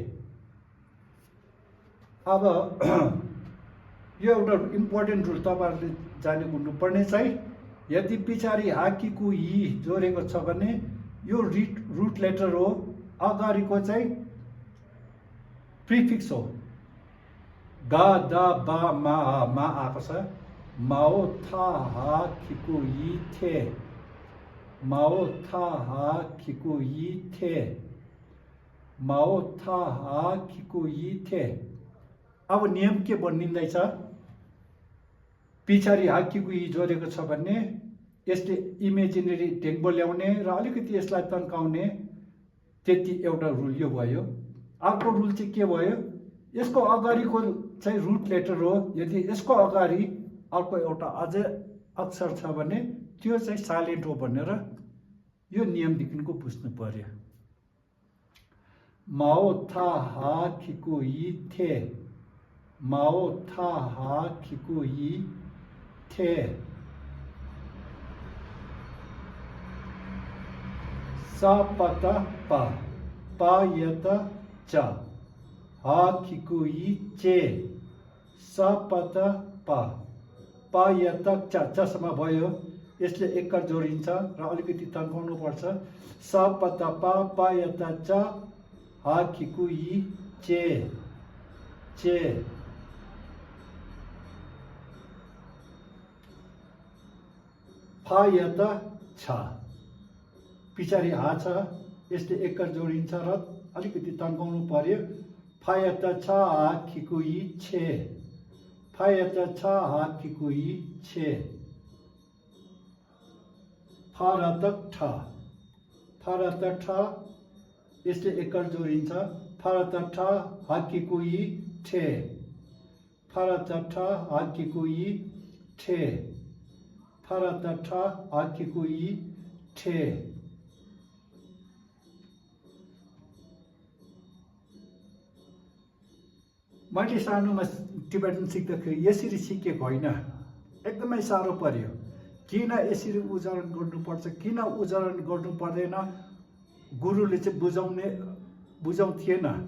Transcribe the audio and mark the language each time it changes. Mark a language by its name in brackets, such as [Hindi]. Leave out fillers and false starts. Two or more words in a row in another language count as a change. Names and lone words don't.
[Nepali] अब यो एउटा [English] important rule [Nepali] तपाईहरुले जानेको हुनुपर्ने चाहिँ, यदि पछाडि हाकिकु हि जोडेको छ भने यो [English] root letter [Nepali] हो, अगाडिको चाहिँ प्रिफिक्स हो। गा दा बा मा आएको छ, माओ था हा खिकु यी थे, माओ था हा खिकु यी थे, माओ था हा खिकु यी थे। अब नियम के बनिँदैछ, पछाडि हाकिकु यी जोडेको छ भने यसले इमेजिनरी टेक्बो ल्याउने र अलिकति यसलाई तन्काउने, त्यति एउटा रुल यो भयो। अर्को रुल चाहिँ के भयो, यसको अगाडिको चाहिँ रुट लेटर हो, यदि यसको अगाडि अर्को एउटा अझै अक्षर छ भने त्यो चाहिँ साइलेन्ट हो भनेर यो नियमदेखिको बुझ्नु पर्यो। माओ था हा खिकु यी थे, माओ था हा खिकु यी थे। सा पता पा, पा यत च, हा खिकु यी चे, सा पता पा, पा यत च, चसम्म भयो। यसले एकर जोडिन्छ र अलिकति तन्काउनु पर्छ। सा पता पा यत च, हा खिकु यी चे, चे। फा यत छ, पछाडि हा छ, यसले एकर जोडिन्छ र अलिकति तन्काउनु पर्यो। फा यत छ हा खिकु यी छे, फा यत छ हा खिकु यी छे। फा रतक ठ, फा रतक ठ, यसले एकर जोडिन्छ। फा रतक ठ हा खिकु यी ठे, फा रतक ठ हा खिकु यी ठे, फा रतक ठ हा खिकु यी ठे। मैले सानोमा टिबेटन सिक्दाखेरि यसरी सिकेको होइन, एकदमै साह्रो पर्यो। किन यसरी उच्चारण गर्नुपर्छ, किन उच्चारण गर्नु पर्दैन, गुरुले चाहिँ बुझाउँथिएन।